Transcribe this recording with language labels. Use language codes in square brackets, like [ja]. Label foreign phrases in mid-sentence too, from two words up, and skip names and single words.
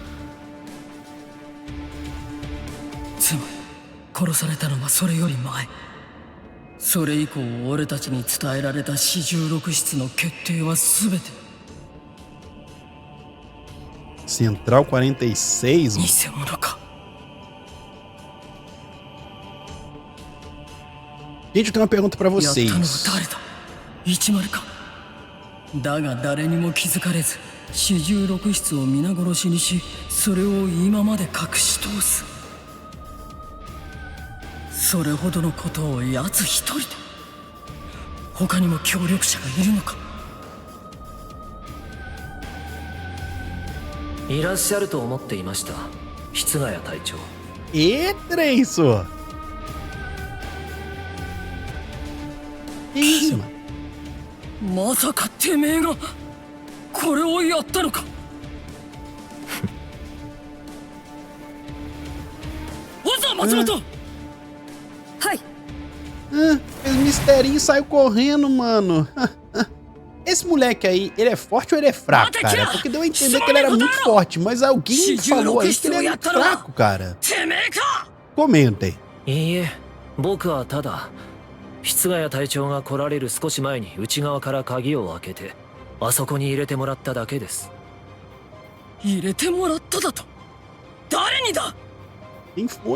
[ja] つまり殺されたのはそれより前。それ以降俺たちに伝えられた四十六室の決定は全て [pt] Central 46, mano. [ja] 偽物か。 [pt] Gente, eu tenho uma pergunta pra [ja] やったのは [pt] vocês. [ja] 誰だ。一丸か。だが誰にも気づかれず四十六室を皆殺しにし、それを今まで隠し通す。それほどのことを奴一人で。他にも協力者がいるのか。いらっしゃると思っていました、室ヶ谷隊長。 [pt] Eita, isso! Que isso, mano? [ja] まさかてめえがこれをやったのか。おざ松本。はい。 [pt] Fez misterinho e saiu correndo, mano. Esse moleque aí, ele é forte ou ele é fraco, cara? Porque deu a entender que ele era muito forte, mas alguém falou aí que ele é muito fraco, cara. [ja] てめえか。 [pt] Comentem. [ja] いいえ、僕はただ室ヶ谷隊長が来られる少し前に内側から鍵を開けてあそこに入れてもらっただけです。入れてもらっただと。誰にだ。 [pt] Quem foi,